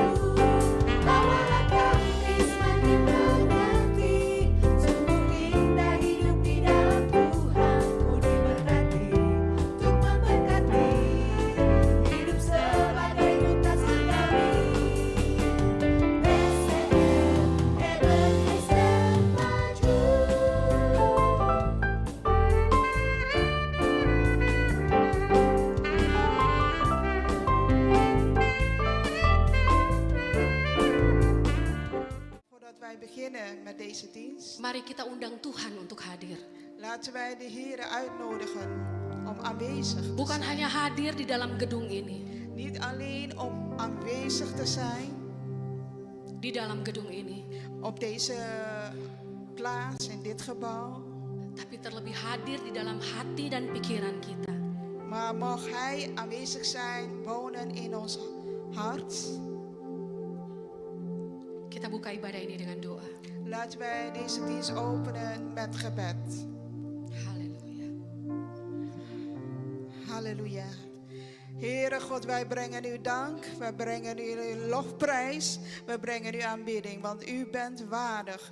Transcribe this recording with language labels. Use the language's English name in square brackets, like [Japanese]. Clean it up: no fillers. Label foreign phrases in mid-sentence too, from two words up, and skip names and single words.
[Indonesian] Bawalah kami semakin mengerti sungguh indah hidup di dalam Tuhan. Ku diberkati untuk memberkati hidup sebagai duta surgawi. PCM Ebenezer maju. [Dutch] Voordat wij beginnen met deze dienst, [Indonesian] Mari kita undang Tuhan untuk hadir. [Dutch] laten wij de Heer uitnodigen om aanwezig te [Indonesian] Bukan [Dutch] zijn. [Indonesian] hanya hadir di dalam gedung ini, [Dutch] Niet alleen om aanwezig te zijn [Indonesian] di dalam gedung ini, [Dutch] op deze plaats, in dit gebouw, [Indonesian] tapi terlebih hadir di dalam hati dan pikiran kita. [Dutch] maar mag Hij aanwezig zijn, wonen in ons hart. [Indonesian] Kita buka ibadah ini dengan doa. [Dutch] Laten wij deze dienst openen met gebed. [Indonesian] Haleluya. [Dutch] Halleluja. Heere God, wij brengen u dank, wij brengen u lofprijs, wij brengen u aanbidding, want u bent waardig.